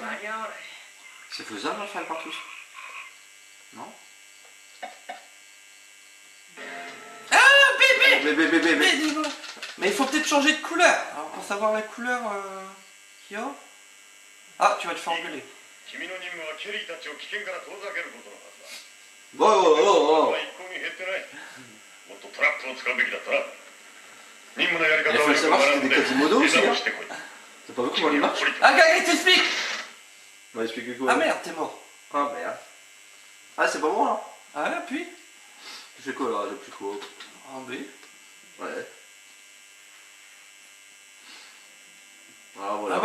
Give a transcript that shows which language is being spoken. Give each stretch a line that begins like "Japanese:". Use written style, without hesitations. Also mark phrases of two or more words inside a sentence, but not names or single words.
French: C'est faisable de faire une partouze? Non? Ah bébé Bébé. Mais dis-moi. Mais il faut peut-être changer de couleur. Alors pour savoir la couleur qu'il y a. Ah, tu vas te faire engueuler.
Japanese: 君の任務はケリーたちを危険から遠ざけることのはずだ。
French: Oh.
Japanese: 一向に減ってない。もっとトラップを使うべきだったな。任務のやり方
French: Il
Japanese: を
French: faut
Japanese: よく
French: savoir
Japanese: 学
French: si
Japanese: んで
French: c'est des Quasimodo
Japanese: 手
French: aussi,
Japanese: 直
French: hein.
Japanese: してこい。
French: T'as pas vu comment il marche? Ah, gars, il t'explique. On va expliquer quoi? Ah merde, t'es mort. Ah merde. Ah c'est pas bon là? Ah là, puis. Tu fais quoi là? J'ai plus quoi? Ah B. Ouais. Ah Ah voilà. bah t'as perdu, t'es trop